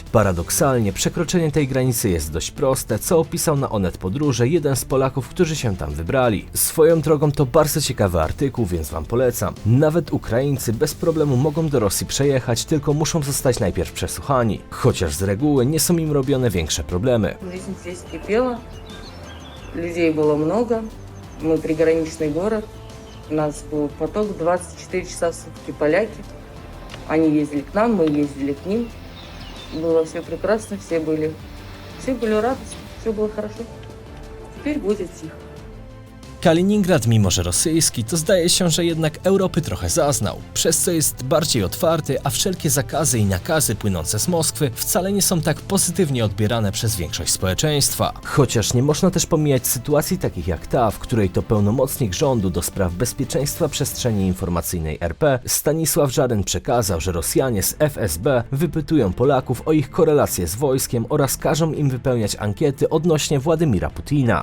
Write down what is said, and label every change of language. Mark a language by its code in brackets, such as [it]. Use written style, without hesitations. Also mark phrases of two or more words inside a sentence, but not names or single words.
[pl] Paradoksalnie, przekroczenie tej granicy jest dość proste, co opisał na Onet Podróże jeden z Polaków, którzy się tam wybrali. Swoją drogą to bardzo ciekawy artykuł, więc wam polecam. Nawet Ukraińcy bez problemu mogą do Rosji przejechać, tylko muszą zostać najpierw przesłuchani. Chociaż z reguły nie są im robione większe problemy. [ru] Жизнь здесь кипела, людей было много, мы приграничный город, у нас был поток 24 часа в сутки поляки, они ездили к нам, мы ездили к ним, было все прекрасно, все были радостны, все было хорошо, теперь будет тихо. [pl] Kaliningrad, mimo że rosyjski, to zdaje się, że jednak Europy trochę zaznał, przez co jest bardziej otwarty, a wszelkie zakazy i nakazy płynące z Moskwy wcale nie są tak pozytywnie odbierane przez większość społeczeństwa. Chociaż nie można też pomijać sytuacji takich jak ta, w której to pełnomocnik rządu do spraw bezpieczeństwa przestrzeni informacyjnej RP Stanisław Żaryn przekazał, że Rosjanie z FSB wypytują Polaków o ich korelacje z wojskiem oraz każą im wypełniać ankiety odnośnie Władimira Putina.